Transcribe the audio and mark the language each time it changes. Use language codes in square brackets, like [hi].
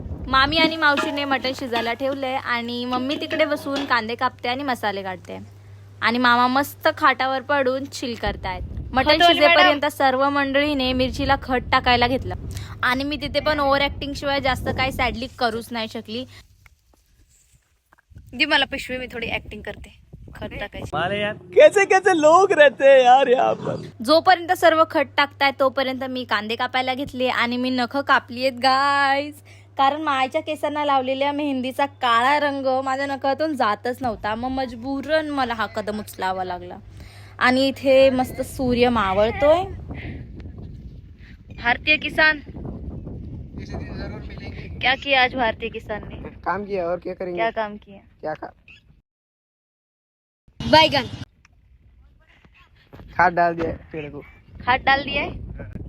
[mr] मामी आणि मावशीने मटण शिजायला ठेवले आणि मम्मी तिकडे बसून कांदे कापते आणि मसाले काढते आणि मामा मस्त खाटावर पडून चिल करतायत. मटण शिजेपर्यंत सर्व मंडळीने मिरचीला खट टाकायला घेतलं आणि मी तिथे पण ओव्हर ऍक्टिंग शिवाय जास्त काही सॅडली करूच नाही शकली. दी मला पिशवी, मी थोडी ऍक्टिंग करते. खट टाकायची. [hi] कैसे कैसे लोग रहते हैं यार यहाँ पर. [mr] जोपर्यंत सर्व खट टाकताय तोपर्यंत मी कांदे कापायला घेतले आणि मी नख कापलीयेत गाईज. कारण मायच्या केसांना लावलेल्या मेहंदीचा काळा रंग माझ्या नखातून जातच नव्हता. मग मजबूरन मला हा कदम उचलावा लागला. आणि इथे मस्त सूर्य मावळतोय. [hi] भारतीय किसान क्या किया आज भारतीय किसान ने? काम किया और क्या करेंगे. क्या काम किया? क्या बैगन खाद डाल दिया पेड़ को. खाद डाल दिया है.